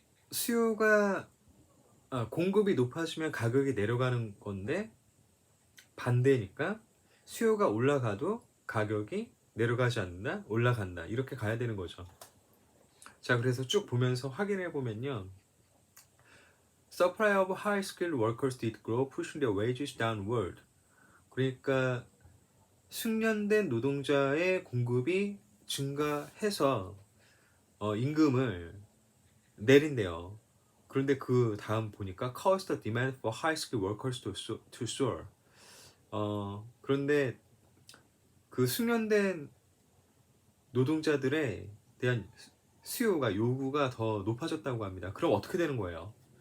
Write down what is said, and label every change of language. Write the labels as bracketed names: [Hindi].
[Korean] 수요가 공급이 높아지면 가격이 내려가는 건데 반대니까 수요가 올라가도 가격이 내려가지 않는다, 올라간다 이렇게 가야 되는 거죠. 자, 그래서 쭉 보면서 확인해 보면요. [English] Supply of high-skilled workers did grow, pushing their wages downward. [Korean] 그러니까 숙련된 노동자의 공급이 증가해서 임금을 내린대요. 그런데 그 다음 보니까 [English] caused the demand for high-skilled workers to soar. [Korean] 그런데 그 숙련된 노동자들에 대한 수요가 요구가 더 높아졌다고 합니다. 그럼 어떻게 되는 거예요?